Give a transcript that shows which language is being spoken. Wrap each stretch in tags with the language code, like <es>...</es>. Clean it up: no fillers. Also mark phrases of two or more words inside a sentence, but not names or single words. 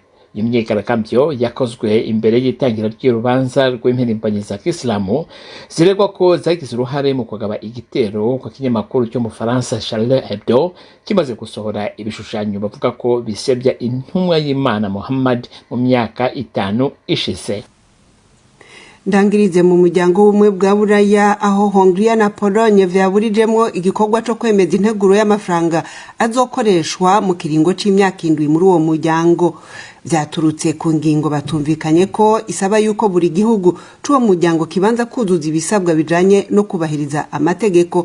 <rw>Imyigaragambyo yakozwe imbere y'itangira ry'urubanza rw'impirimbanyi za Kisilamu ziregwa ko zagize uruhare mu kugaba igitero ku kinyamakuru cyo mu Faransa Charlie Hebdo kimaze gusohora ibishushanyo bavuga ko bisebya intumwa y'Imana Muhammad mu myaka 5 ishize.</rw> <rn>Ndangirize mu muryango w'umwe bwa Buraya aho Hongria na Pologne vyaburijemwo igikorwa cyo kwemeza integuro y'amafaranga azokoreshwa mu kiringo c'imyaka 7 muri uwo muryango. Vyaturutse ku ngingo batumvikanye ko isaba yuko buri gihugu c'uwo muryango kibanza kuzuza ibisabwa bijanye no kubahiriza amategeko.</rn>